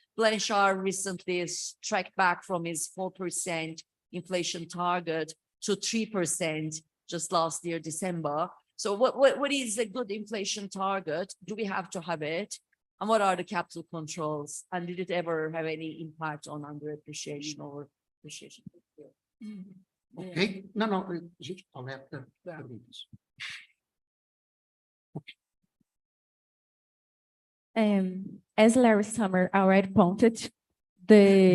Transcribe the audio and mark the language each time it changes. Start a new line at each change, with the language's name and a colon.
English: Blanchard recently is tracked back from his 4% inflation target to 3% just last year, December. So what is a good inflation target? Do we have to have it? And what are the capital controls? And did it ever have any impact on underappreciation or appreciation? Ok?
Portuguese: Não, a gente coleta perguntas.
English: As Larry Summer already pointed, the